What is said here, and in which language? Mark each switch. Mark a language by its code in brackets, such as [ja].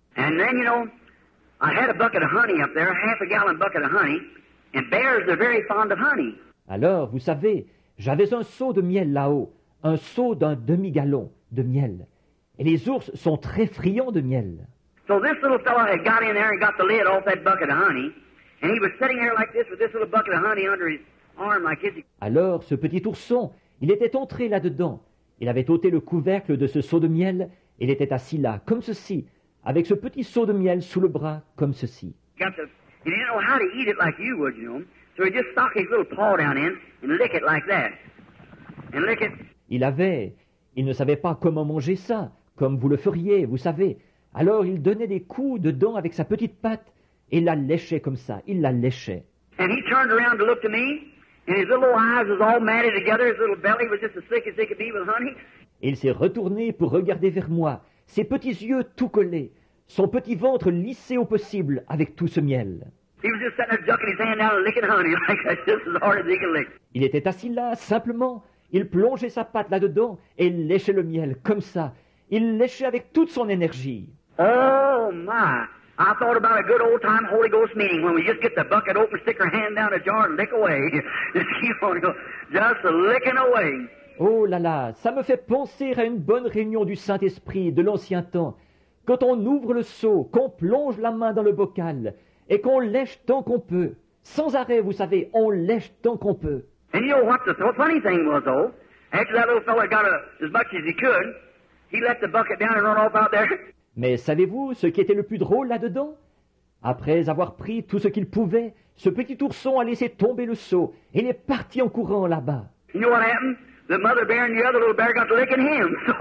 [en] And then, you know, I had a bucket of honey up there, a half a gallon bucket of honey, and bears are very fond of honey. [fr] Alors, vous savez, j'avais un seau de miel là-haut, un seau d'un demi-gallon de miel. Et les ours sont très friands de miel. [en] So this little fellow had got in there and got the lid off that bucket of honey, and he was sitting there like this with this little bucket of honey under his arm like this. [fr] Alors, ce petit ourson, il était entré là-dedans. Il avait ôté le couvercle de ce seau de miel, et il était assis là, comme ceci, avec ce petit seau de miel sous le bras, comme ceci. [en] And he didn't know how to eat it like you would, you know. So he just stuck his little paw down in and lick it like that. And lick it. [fr] Il ne savait pas comment manger ça, comme vous le feriez, vous savez. Alors il donnait des coups dedans avec sa petite patte, et il la léchait comme ça, il la léchait. [en] And he turned around to look to me, and his little eyes was all matted together, his little belly was just as thick as they could be with honey. [fr] Et il s'est retourné pour regarder vers moi, ses petits yeux tout collés, son petit ventre lissé au possible avec tout ce miel. [en] He was just sitting there ducking his hand down and licking honey like that, just as hard as he could lick. [fr] Il était assis là, simplement. Il plongeait sa patte là-dedans et il léchait le miel, comme ça. Il léchait avec toute son énergie. [en] Oh, my. I thought about a good old-time Holy Ghost meeting when we just get the bucket open, stick our hand down the jar and lick away. Just keep on going, just licking away. [fr] Oh là là, ça me fait penser à une bonne réunion du Saint-Esprit de l'ancien temps. Quand on ouvre le seau, qu'on plonge la main dans le bocal et qu'on lèche tant qu'on peut. Sans arrêt, vous savez, on lèche tant qu'on peut. [en] And you know what the funny thing was, though? After that little fella got as much as he could, he let the bucket down and run off out there. [fr] Mais savez-vous ce qui était le plus drôle là-dedans? Après avoir pris tout ce qu'il pouvait, ce petit ourson a laissé tomber le seau et il est parti en courant là-bas. [en] You know what happened? The mother bear and the other little bear got to licking him.